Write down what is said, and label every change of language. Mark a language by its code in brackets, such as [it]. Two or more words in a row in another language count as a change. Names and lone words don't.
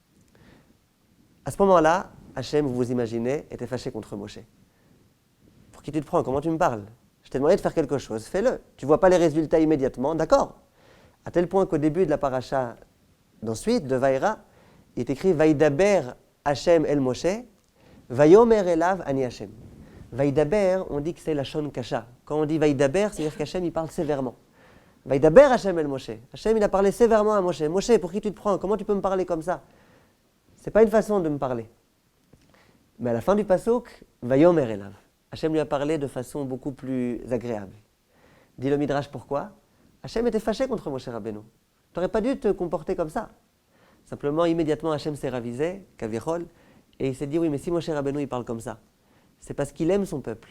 [fr] À ce moment-là, Hachem, vous imaginez, était fâché contre Moshe. Pour qui tu te prends? Comment tu me parles? Je t'ai demandé de faire quelque chose, fais-le. Tu ne vois pas les résultats immédiatement, d'accord. À tel point qu'au début de la paracha, d'ensuite, de Vaïra, il est écrit [he] וידבר השם אל משה, ויאמר אליו אני השם. [fr] Vaïdaber, on dit que c'est [he] לשון קשה. [fr] Quand on dit Vaïdaber, c'est-à-dire qu'Hachem il parle sévèrement. [he] וידבר השם אל משה. [fr] Hachem il a parlé sévèrement à Moshe. Moshe, pour qui tu te prends? Comment tu peux me parler comme ça? C'est pas une façon de me parler. Mais à la fin du pasuk, [he] ויאמר אליו. [fr] Hachem lui a parlé de façon beaucoup plus agréable. Dit le Midrash pourquoi? Hachem était fâché contre Moshe Rabbeinu. Tu n'aurais pas dû te comporter comme ça. Simplement, immédiatement, Hachem s'est ravisé, Kavichol, et il s'est dit, oui, mais si Moshe Rabbeinu il parle comme ça, c'est parce qu'il aime son peuple.